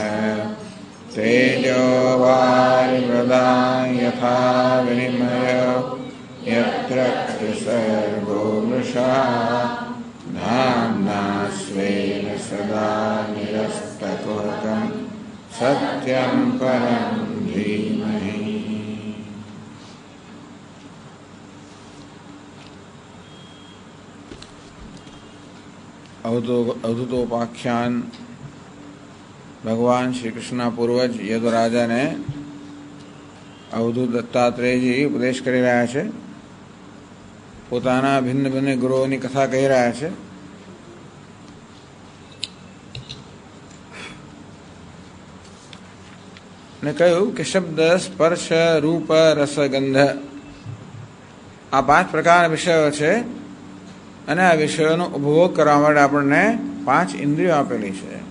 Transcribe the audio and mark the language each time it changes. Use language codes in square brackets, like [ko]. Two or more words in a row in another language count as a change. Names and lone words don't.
[sa] तेजो वारिमृदां यथा विनिमयो यत्र त्रिसर्गो मृषा धाम्ना स्वेन सदा निरस्तकुहकं सत्यं परं धीमहि। अवधूतोपाख्यान भगवान श्री कृष्ण [gu] પૂર્વજ યદુરાજાને અવધૂત દત્તાત્રેયજી ઉપદેશ કરી રહ્યા છે. પોતાના ભિન્ન ભિન્ન ગુરુઓની કથા કહી રહ્યા છે. ને કહ્યું કે શબ્દ સ્પર્શ રૂપ રસ ગંધ આ 5 પ્રકારના વિષયો છે અને આ વિષયોનો ઉપભોગ કરવા માટે આપણને 5 ઇન્દ્રિયો આપેલી છે.